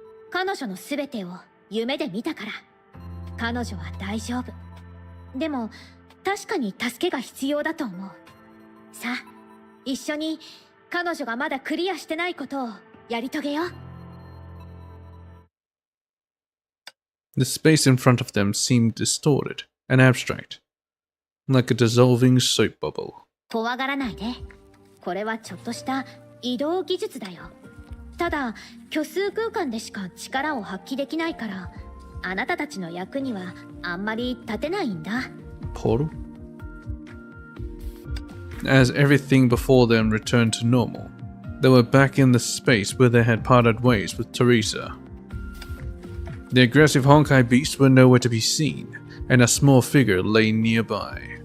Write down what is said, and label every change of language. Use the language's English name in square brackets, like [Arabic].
[Japanese] 彼女の全てを夢で見たから彼女は大丈夫。でも確かに助けが必要だと思う。さあ一緒に彼女がまだクリアしてないことをやり遂げよう。 [English] The space in front of them seemed distorted and abstract, like a dissolving soap bubble. [Japanese] 怖がらないで。これはちょっとした移動技術だよ。ただ虚数空間でしか力を発揮できないからあなたたちの役にはあんまり立てないんだ。 [English] Portal? As everything before them returned to normal, they were back in the space where they had parted ways with Teresa. The aggressive Honkai beasts were nowhere to be seen, and a small figure lay nearby.